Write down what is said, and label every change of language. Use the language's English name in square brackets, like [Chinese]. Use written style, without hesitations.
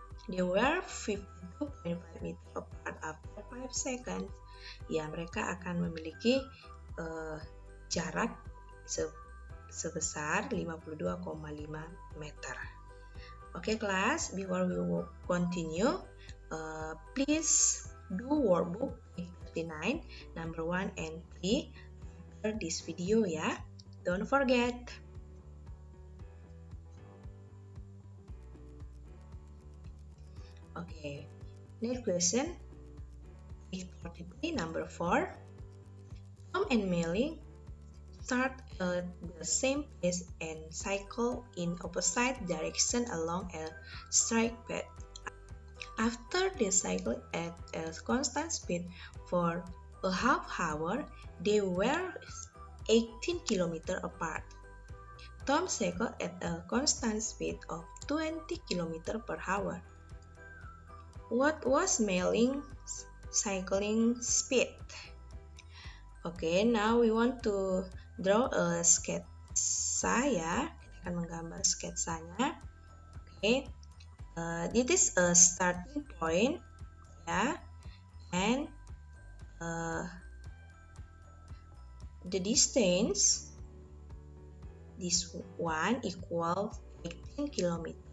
[English] They were 52.5 meter apart after 5 seconds. [Indonesian] Ya, mereka akan memiliki jarak sebesar 52,5 meter. Oke, kelas, [English] before we will continue, please do workbook 39, number 1 and 3 after this video, ya. Don't forget. Okay, next question, page 43, number 4. Tom and Melly start at the same pace and cycle in opposite direction along a straight path. After they cycled at a constant speed for a half hour, they were 18 km apart. Tom cycled at a constant speed of 20 km per hour. What was Melly's cycling speed? Okay, now we want to draw a sketsa, ya. [Indonesian] Kita akan menggambar sketsanya. [English] Okay, this is a starting point, ya, and the distance, this one equal 18 km,